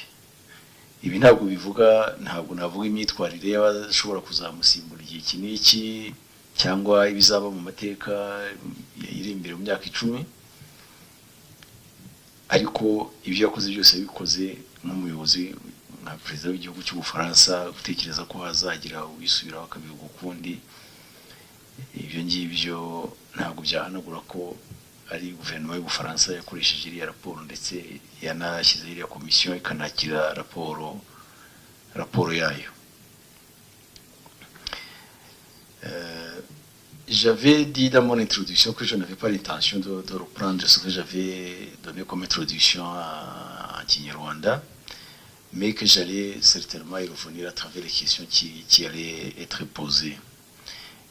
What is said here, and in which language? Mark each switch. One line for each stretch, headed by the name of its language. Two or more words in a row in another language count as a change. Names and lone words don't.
Kinyarwanda: Ibi ntabwo navuga imyitwarire y'abashobora kuzamusimbura igihe iki n'iki, cyangwa ibizaba mu mateka iri imbere mu myaka 10, ariko ibyo yakoze byose yabikoze nk'umuyobozi, nka perezida w'igihugu cy'Ubufaransa, gutekereza ko hazagira uwisubiraho akabivuga ukundi. Ibyo ngibyo ntabwo byahanagura ko ari guverinoma y'Ubufaransa yakoresheje iriya raporo, ndetse yanashyizeho iriya komisiyo ikanakira raporo yayo.
French: J'avais dit dans mon introduction que je n'avais pas l'intention de reprendre ce que j'avais donné comme introduction en Kinyarwanda, mais que j'allais certainement y revenir à travers les questions qui allaient être posées.